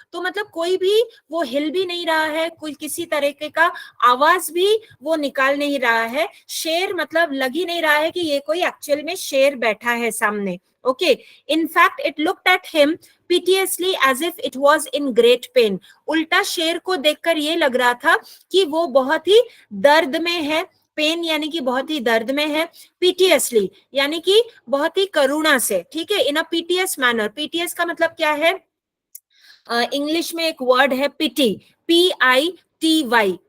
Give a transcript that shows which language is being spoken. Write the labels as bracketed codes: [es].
[hi] तो मतलब कोई भी वो हिल भी नहीं रहा है, कोई किसी तरीके का आवाज भी वो निकाल नहीं रहा है. शेर मतलब लग ही नहीं रहा है कि ये कोई एक्चुअल में शेर बैठा है सामने. [en] Okay, in fact it looked at him piteously as if it was in great pain. [hi] उल्टा शेर को देखकर ये लग रहा था कि वो बहुत ही दर्द में है. पेन यानी कि बहुत ही दर्द में है. पीटीएसली यानी कि बहुत ही करुणा से. ठीक है, इन अ पीटीएस मैनर. पीटीएस का मतलब क्या है? इंग्लिश में एक वर्ड है पिटी, PITY.